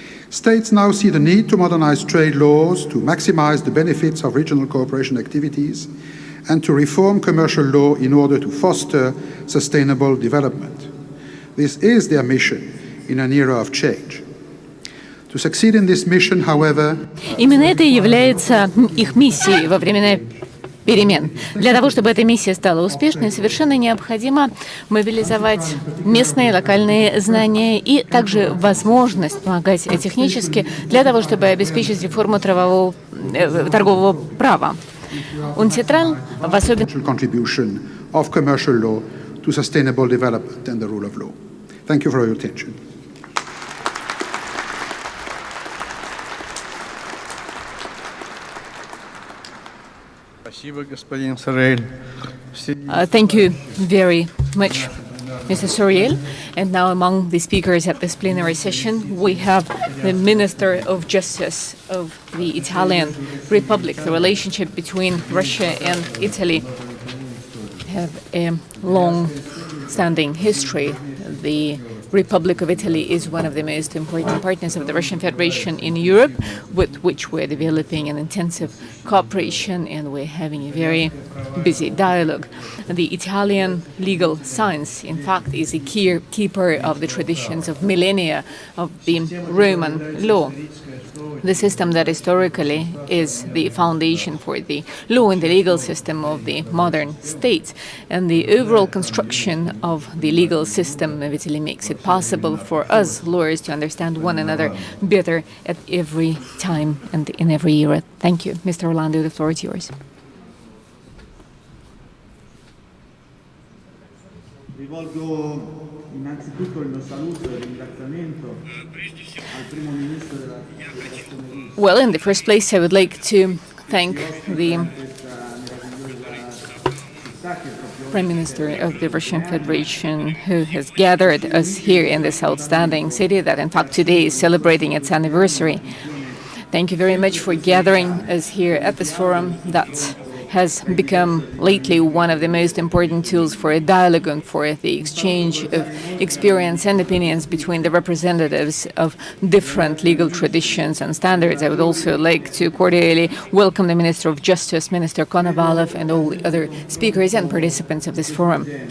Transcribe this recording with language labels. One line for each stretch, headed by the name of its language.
English: States now see the need to modernize trade laws, to maximize the benefits of regional cooperation activities, and to reform commercial law in order to foster sustainable development. This is their mission in an era of change. To succeed in this mission, however,
Russian: именно это и является их миссией во времена перемен. Для того, чтобы эта миссия стала успешной, совершенно необходимо мобилизовать местные, локальные знания и также возможность помогать технически для того, чтобы обеспечить реформу торгового права. UNCITRAL в особенности
English: contribution of commercial law to sustainable development and the rule of law. Thank you for your attention.
Russian: Спасибо, господин Sorieul.
English: Thank you very much, Mr. Sorieul. And now among the speakers at this plenary session, we have the Minister of Justice of the Italian Republic. The relationship between Russia and Italy have a long-standing history. The Republic of Italy is one of the most important partners of the Russian Federation in Europe, with which we're developing an intensive cooperation, and we're having a very busy dialogue. The Italian legal science, in fact, is a keeper of the traditions of millennia of the Roman law. The system that historically is the foundation for the law and the legal system of the modern state. And the overall construction of the legal system of Italy makes it possible for us lawyers to understand one another better at every time and in every era. Thank you. Mr. Orlando, the floor is yours.
Italian: Rivolgo innanzitutto il mio saluto e ringraziamento al primo ministro della Federazione.
English: Well, in the first place, I would like to thank the Prime Minister of the Russian Federation, who has gathered us here in this outstanding city that, in fact, today is celebrating its anniversary. Thank you very much for gathering us here at this forum that has become lately one of the most important tools for a dialogue and for the exchange of experience and opinions between the representatives of different legal traditions and standards. I would also like to cordially welcome the Minister of Justice, Minister Konovalov, and all the other speakers and participants of this forum.